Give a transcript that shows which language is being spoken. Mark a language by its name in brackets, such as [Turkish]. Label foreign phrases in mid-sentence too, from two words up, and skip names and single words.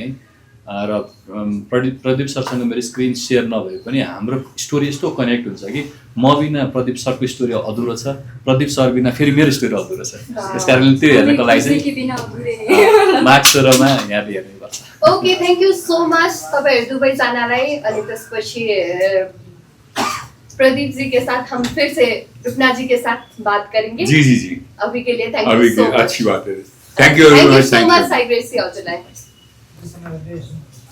[Nepali] र प्रदीप सरसँग मेरो [English] screen share [Nepali] नभए पनि हाम्रो स्टोरी यस्तो कनेक्ट हुन्छ कि म बिना प्रदीप सरको स्टोरी अधुरो छ, प्रदीप सर बिना फेरि मेरो स्टोरी अधुरो छ। त्यस कारणले त्यो हेर्नको लागि चाहिँ मार्क्समा यहाँले हेर्नुपर्छ। [English] OK, thank you so much [Nepali] तपाईँहरू दुवैजनालाई। अनि त्यसपछि [Hindi] प्रदीप जी के साथ हम फिर से रुपना जी के साथ बात करेंगे। जी जी जी, अभी के लिए थैंक अभी [English] you so much. [Hindi] अच्छी बात है। [English] thank you thank you so much साइग्रेसी हजुरलाई।